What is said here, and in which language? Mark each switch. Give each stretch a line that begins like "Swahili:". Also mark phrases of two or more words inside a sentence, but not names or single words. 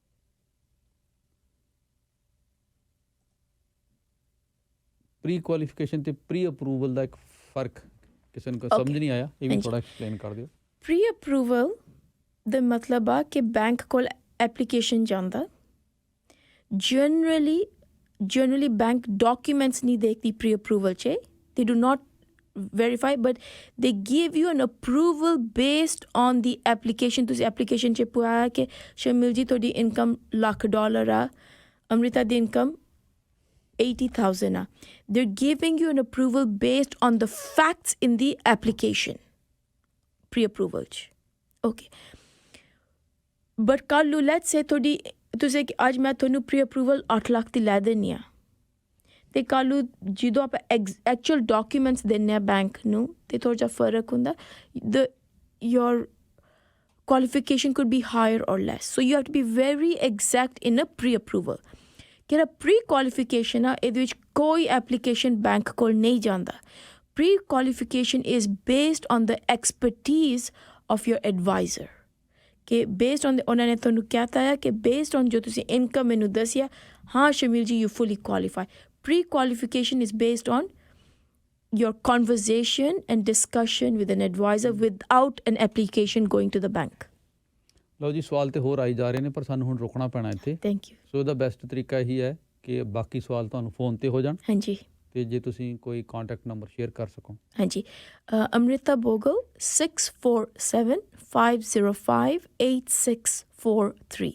English: pre qualification
Punjabi: ਤੇ
English: pre approval
Punjabi: ਦਾ ਇੱਕ ਫਰਕ ਕਿਸੇ ਨੂੰ ਸਮਝ ਨਹੀਂ ਆਇਆ, ਇਹ ਵੀ ਥੋੜਾ ਐਕਸਪਲੇਨ ਕਰ ਦਿਓ।
English: pre approval
Punjabi: ਦਾ ਮਤਲਬ ਆ ਕਿ ਬੈਂਕ ਕੋਲ ਐਪਲੀਕੇਸ਼ਨ ਜਾਂਦਾ।
English: generally bank documents
Punjabi: ਨਹੀਂ ਦੇਖਦੀ
English: pre approval
Punjabi: 'ਚ,
English: they do not verify but they give you an approval based on the application।
Punjabi: ਤੁਸੀਂ ਐਪਲੀਕੇਸ਼ਨ 'ਚ ਪਾਇਆ ਕਿ ਸ਼ਮਿਲ ਜੀ ਤੁਹਾਡੀ ਇਨਕਮ $1,00,000 ਆ, ਅੰਮ੍ਰਿਤਾ ਦੀ ਇਨਕਮ 80,000 ਆ।
English: they're giving you an approval based on the facts in the application pre approval 'ਚ okay।
Punjabi: but ਕੱਲ੍ਹ ਨੂੰ
English: let's say
Punjabi: ਤੁਹਾਡੀ ਤੁਸੀਂ ਅੱਜ ਮੈਂ ਤੁਹਾਨੂੰ
English: pre approval
Punjabi: 8 ਲੱਖ ਦੀ ਲੈ ਦਿੰਦੀ ਹਾਂ ਅਤੇ ਕੱਲ੍ਹ ਨੂੰ ਜਦੋਂ ਆਪਾਂ
English: actual documents
Punjabi: ਦਿੰਦੇ ਹਾਂ ਬੈਂਕ ਨੂੰ ਅਤੇ ਥੋੜ੍ਹਾ ਜਿਹਾ ਫਰਕ ਹੁੰਦਾ।
English: your qualification could be higher or less, so you have to be very exact in a pre-approval।
Punjabi: ਜਿਹੜਾ
English: pre qualification
Punjabi: ਆ ਇਹਦੇ ਵਿੱਚ ਕੋਈ ਐਪਲੀਕੇਸ਼ਨ ਬੈਂਕ ਕੋਲ ਨਹੀਂ ਜਾਂਦਾ।
English: pre qualification is based on the expertise of your advisor ਕਿ based on
Punjabi: ਉਹਨਾਂ ਨੇ ਤੁਹਾਨੂੰ ਕਹਿਤਾ ਹੈ ਕਿ
English: based on
Punjabi: ਜੋ ਤੁਸੀਂ ਇਨਕਮ ਮੈਨੂੰ ਦੱਸਿਆ, ਹਾਂ ਸ਼ਮੀਲ ਜੀ
English: you fully qualify. pre qualification is based on your conversation and discussion with an advisor without an application going to the bank।
Punjabi: ਲਓ ਜੀ, ਸਵਾਲ ਤੇ ਹੋਰ ਆਈ ਜਾ ਰਹੇ ਨੇ ਪਰ ਸਾਨੂੰ ਹੁਣ ਰੁਕਣਾ ਪੈਣਾ ਇੱਥੇ।
English: thank you.
Punjabi: ਸੋ ਇਹਦਾ ਬੈਸਟ ਤਰੀਕਾ ਇਹੀ ਹੈ ਕਿ ਬਾਕੀ ਸਵਾਲ ਤੁਹਾਨੂੰ ਫੋਨ ਤੇ ਹੋ ਜਾਣ। ਹਾਂਜੀ। ਤੇ ਜੇ ਤੁਸੀਂ ਕੋਈ
English: contact number share
Punjabi: ਕਰ ਸਕੋ। ਹਾਂਜੀ, Amrita Bhogal 6475058643।